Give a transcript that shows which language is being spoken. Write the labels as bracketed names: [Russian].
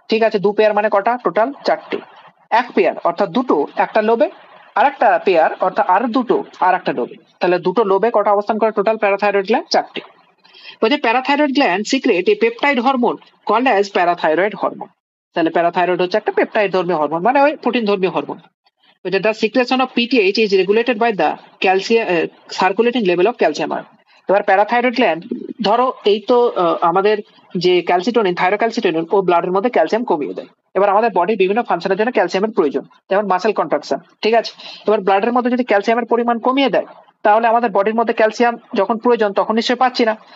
[Bangla] ঠিক আছে, দু পেয়ার মানে কটা? টোটাল চারটে। এক পেয়ার অর্থাৎ দুটো একটা লোবে, আর একটা পেয়ার অর্থাৎ আর দুটো আর একটা লোবে। তাহলে দুটো লোবে কটা অবস্থান করে টোটাল [English] Parathyroid gland? চারটে। বলছে parathyroid gland secrete a peptide hormone called as parathyroid hormone. [Bangla] তাহলে প্যারাথাইরয়েড হচ্ছে একটা পেপটাইড ধর্মীয় হরমোন, মানে ওই প্রোটিন ধর্মীয় hormone. [English] The secretion of PTH is regulated by the calcium circulating level of calcium ion. [Bangla] এবার প্যারাথাইরয়েড গ্ল্যান্ড, ধরো এই তো আমাদের যে ক্যালসিটোনিন, থাইরোক্যালসিটোনিন ও ব্লাডের মধ্যে ক্যালসিয়াম কমিয়ে দেয়। এবার আমাদের বডির বিভিন্ন ফাংশনের জন্য ক্যালসিয়ামের প্রয়োজন, যেমন মাসেল কন্ট্রাকশন। ঠিক আছে, এবার ব্লাডের মধ্যে যদি ক্যালসিয়ামের পরিমাণ কমিয়ে দেয়, তাহলে আমাদের বডির মধ্যে ক্যালসিয়াম যখন প্রয়োজন তখন নিশ্চয়ই পাচ্ছি না।